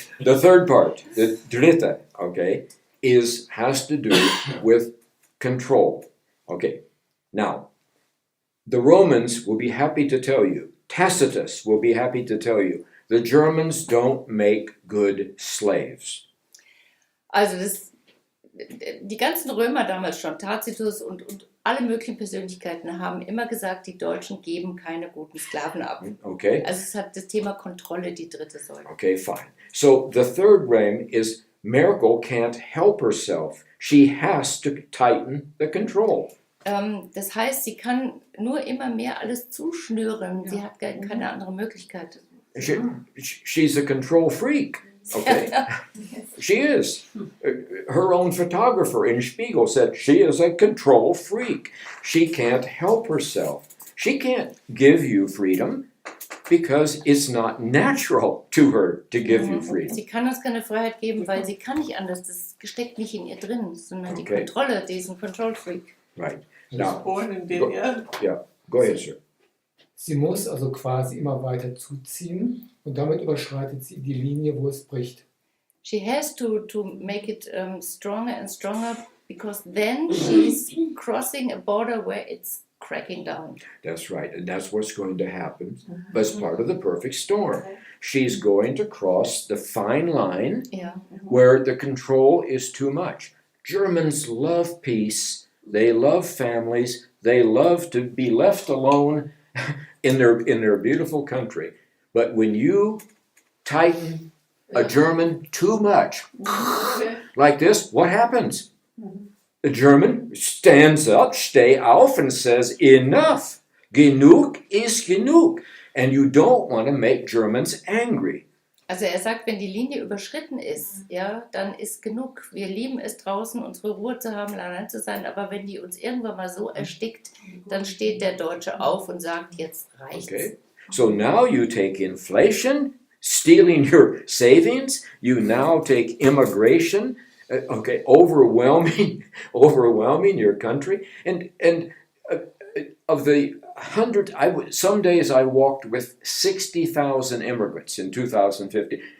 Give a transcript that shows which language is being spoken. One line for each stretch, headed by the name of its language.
English: The third part, the dritte, okay, has to do with control. Okay. Now, the Romans will be happy to tell you, Tacitus will be happy to tell you, the Germans don't make good slaves.
German: Also die ganzen Römer damals schon, Tacitus und alle möglichen Persönlichkeiten haben immer gesagt, die Deutschen geben keine guten Sklaven ab.
English: Okay.
German: Also es hat das Thema Kontrolle die dritte Säule.
English: Okay, fine. So the third ring is Merkel can't help herself. She has to tighten the control.
German: Das heißt, sie kann nur immer mehr alles zuschnüren. Sie hat keine andere Möglichkeit.
English: She's a control freak. Okay, she is. Her own photographer in Spiegel said she is a control freak. She can't help herself. She can't give you freedom because it's not natural to her to give you freedom.
German: Sie kann uns keine Freiheit geben, weil sie kann nicht anders. Das steckt nicht in ihr drin, sondern die
English: Okay.
German: Kontrolle, die ist ein Control Freak.
English: Right.
German: das
English: Now,
German: Born in den Jahren.
English: go ahead, sir.
German: Sie muss also quasi immer weiter zuziehen und damit überschreitet sie die Linie, wo es bricht.
English: She has to make it stronger and stronger because then she's crossing a border where it's cracking down. That's right, and that's what's going to happen as part of the perfect storm. She's going to cross the fine line
German: Ja.
English: where the control is too much. Germans love peace, they love families, they love to be left alone in their beautiful country. But when you tighten a German too much, like this, what happens? The German stands up,
German: steh auf,
English: and says, enough.
German: Genug ist genug.
English: And you don't want to make Germans angry.
German: Also er sagt, wenn die Linie überschritten ist, ja, dann ist genug. Wir lieben es draußen, unsere Ruhe zu haben, allein zu sein, aber wenn die uns irgendwann mal so erstickt, dann steht der Deutsche auf und sagt, jetzt reicht's.
English: Okay? So now you take inflation, stealing your savings. You now take immigration, overwhelming your country. And of the 100, some days I walked with 60,000 immigrants in 2050.